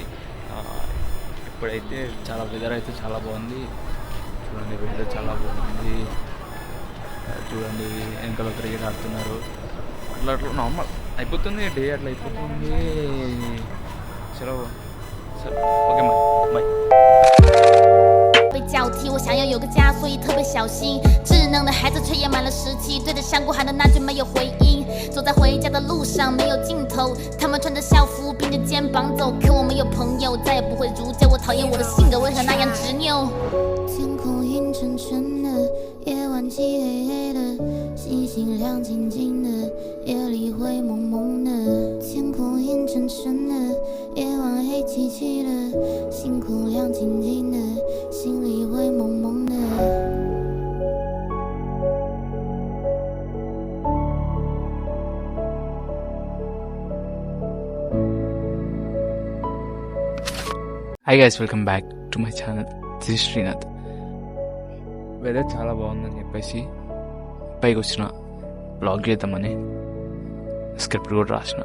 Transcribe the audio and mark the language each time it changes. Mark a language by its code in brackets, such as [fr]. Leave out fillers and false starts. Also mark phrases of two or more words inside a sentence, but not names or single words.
[te] ఇప్పుడైతే చాలా వెదర్ అయితే చాలా బాగుంది. చూడండి, వెదర్ చాలా బాగుంది. చూడండి, వెనకాల క్రికెట్ ఆడుతున్నారు. అట్లా నార్మల్ అయిపోతుంది, డే అట్లా అయిపోతుంది. చలో సరే, ఓకే మరి బాయ్. [zh] 被交替，我想要有个家，所以特别小心。智能的孩子却也满了17，对着山谷喊的那句没有回音。走在回家的路上没有尽头，他们穿着校服并着肩膀走，可我没有朋友，再也不会如旧。我讨厌我的性格为何那样执拗。天空阴沉沉的，夜晚漆黑黑的，星星亮晶晶的，夜里灰蒙蒙的。天空阴沉沉的，夜晚黑漆漆的，星空亮晶晶的，心里灰蒙蒙的。 [en] Hi guys, welcome back to my channel. This is Srinath. [te] వెదర్ చాలా బాగుందని చెప్పేసి పైకి వచ్చిన బ్లాగ్ చేద్దామని స్క్రిప్ట్ కూడా రాసిన.